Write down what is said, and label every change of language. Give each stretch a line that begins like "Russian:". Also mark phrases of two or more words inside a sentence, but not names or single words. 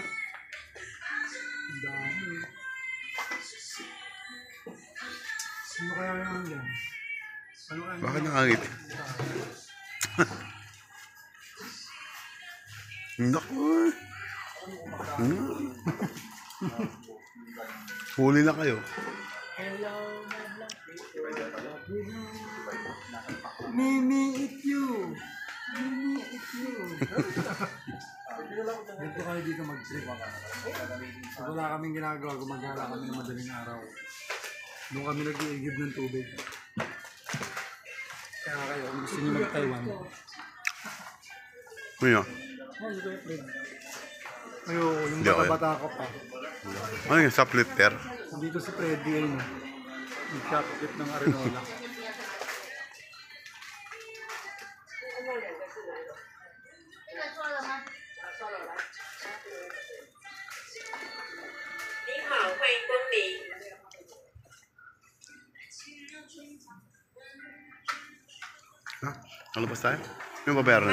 Filipino: Ang dami. Ano kaya naman yan? Ano kaya Bakit nakangit? Naku. Huli na kayo.
English: Mimi eat you. Mimi eat you.
Filipino: Dito kayo dito mag-trip. Pag wala kaming ginagawa, gumagala kami ng madaling araw. Doon kami nag-iigib ng tubig. Kaya kayo, kung gusto niyo mag-Taiwan. Ano? Ayoko, yung Hindi, okay. bata-bata ko pa. Ano yung saplifter? Dito si Freddy ayun. Yung shopkeep ng Arenola.
Chinese: 您好，欢迎光临。
Filipino: Ha? Ano ba tayo? Yung babayaran na